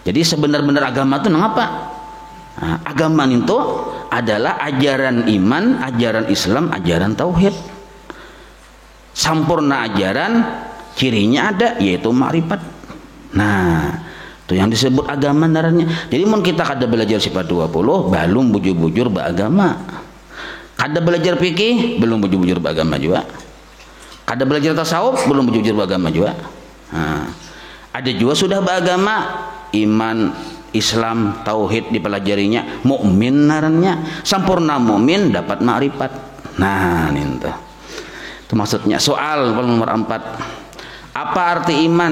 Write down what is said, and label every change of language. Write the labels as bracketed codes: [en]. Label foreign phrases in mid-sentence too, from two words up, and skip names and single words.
[id] Jadi sebenar-benar agama itu apa? Nah, agama itu adalah ajaran iman, ajaran Islam, ajaran tauhid. Sampurna ajaran, cirinya ada, yaitu ma'rifat. Nah, itu yang disebut agama naranya. [bjn] Jadi mun kita kada belajar sifat 20, belum bujur-bujur beragama. Kada belajar fikih, belum bujur-bujur beragama juga. Kada belajar tasawuf, belum bujur-bujur beragama juga. [id] Nah, ada juga sudah beragama, iman, Islam, tauhid dipelajarinya, mukmin narannya, sampurna mukmin dapat ma'rifat. Nah, itu maksudnya. Soal nomor 4, apa arti iman?